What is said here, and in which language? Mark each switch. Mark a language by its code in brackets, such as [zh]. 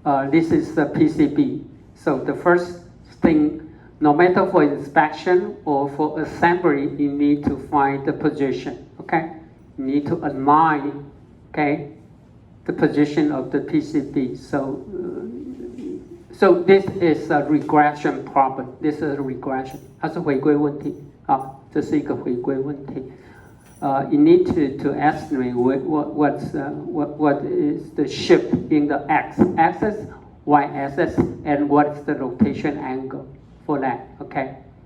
[en] This is the PCB. So the first thing, no matter for inspection or for assembly, you need to find the position, okay? You need to align, okay, the position of the PCB. So, so this is a regression problem. This is a regression. [zh] 它是回归问题啊，这是一个回归问题。 [en] You need to estimate what is the shift in the x-axis, y-axis, and what is the rotation angle for that, okay?